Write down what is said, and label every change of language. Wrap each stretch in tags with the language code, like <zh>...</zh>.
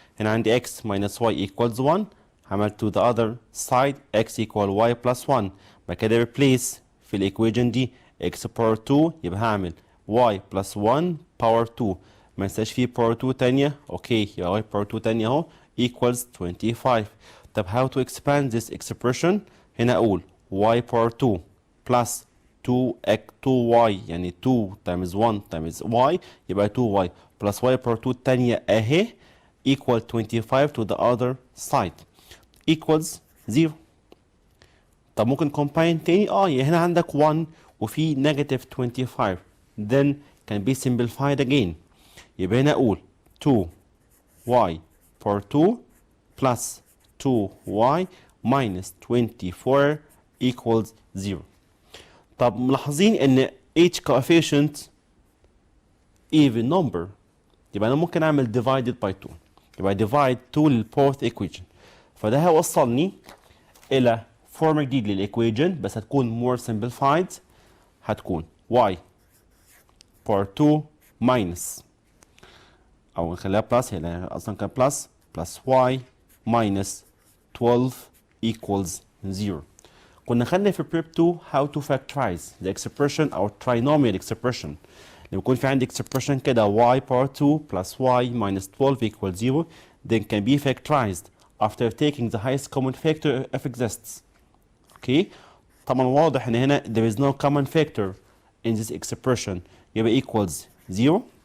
<en>هنا عندي x minus y equals 1. عملت to the other side x equal y plus 1. بعد كده replace في الإيكويشن دي x power 2 يبقى هعمل y plus 1 power 2.</en> <ar>ما ننساش فيه power 2 تانية. اوكي يبقى y power 2 تانية اهو equals 25.</ar> <en>طب how to expand this expression؟ هنا أقول y power 2 plus 2y يعني 2 times 1 times y يبقى 2y plus y power 2 التانية اهي equal 25 to the other side equals 0.</en> <ar>طب ممكن combine تاني يعني هنا عندك 1 وفي negative 25 then can be simplified again.</ar> <en>يبقى هنا أقول 2y power 2 plus 2y minus 24 equals 0.</en> <ar>طب ملاحظين ان each coefficient even number يبقى انا ممكن اعمل divided by 2 يبقى divide 2 للبورث equation. فده هيوصلني الى فورم جديد للايكويشن بس هتكون more simplified. هتكون y power 2 minus او نخليها بلس هي اصلا كان plus y minus 12 equals 0.</ar> <en>كنا خدنا في prep 2 how to factorize the expression or trinomial expression. لما يكون في عندي expression كده y power 2 plus y minus 12 equals 0 then can be factorized after taking the highest common factor if exists. Okay طبعا واضح ان هنا there is no common factor in this expression يبقى equals 0.</en>